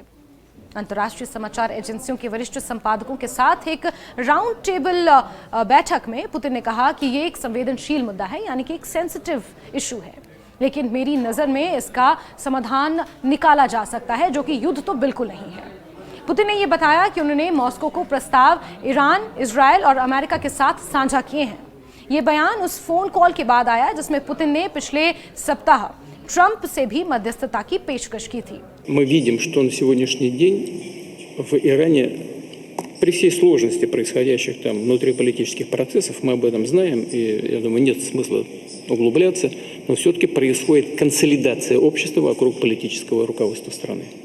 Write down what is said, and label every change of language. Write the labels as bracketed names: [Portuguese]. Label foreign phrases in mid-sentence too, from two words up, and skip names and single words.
[Hindi] अंतर्राष्ट्रीय समाचार एजेंसियों के वरिष्ठ संपादकों के साथ एक [English] round table [Hindi] बैठक में पुतिन ने कहा कि ये एक संवेदनशील मुद्दा है, यानी कि एक [English] sensitive issue [Hindi] है, लेकिन मेरी नज़र में इसका समाधान निकाला जा सकता है, जो कि युद्ध तो बिल्कुल नहीं है। पुतिन ने यह बताया कि उन्होंने मॉस्को को प्रस्ताव ईरान, इजरायल और अमेरिका के साथ साझा किए हैं। ये बयान उस [English] phone call [Hindi] के बाद आया जिसमें पुतिन ने पिछले सप्ताह ट्रंप से भी मध्यस्थता की पेशकश की थी। [Russian] Мы видим, что на сегодняшний день в Иране, при всей сложности происходящих там внутриполитических процессов, мы об этом знаем, и я думаю, нет смысла углубляться, но все-таки происходит консолидация общества вокруг политического руководства страны.